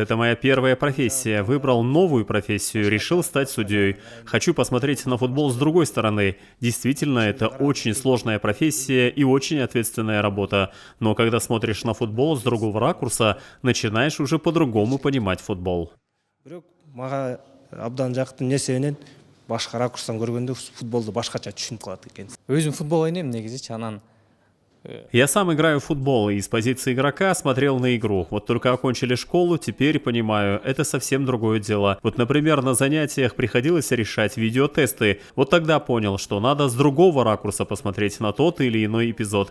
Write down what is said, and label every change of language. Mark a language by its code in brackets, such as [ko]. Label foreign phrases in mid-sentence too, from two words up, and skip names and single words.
[ru] Это моя первая профессия. Выбрал новую профессию, решил стать судьей. Хочу посмотреть на футбол с другой стороны. Действительно, это очень сложная профессия и очень ответственная работа. Но когда смотришь на футбол с другого ракурса, начинаешь уже по-другому понимать футбол. [ky] Башка ракурстан көргөндө футболду башкача түшүнүп калат экенсиз. Өзүм футбол ойнойм негизичи, анан [ru] Я сам играю в футбол и с позиции игрока смотрел на игру. Вот только окончили школу, теперь понимаю, это совсем другое дело. Вот, например, на занятиях приходилось решать видеотесты. Вот тогда понял, что надо с другого ракурса посмотреть на тот или иной эпизод.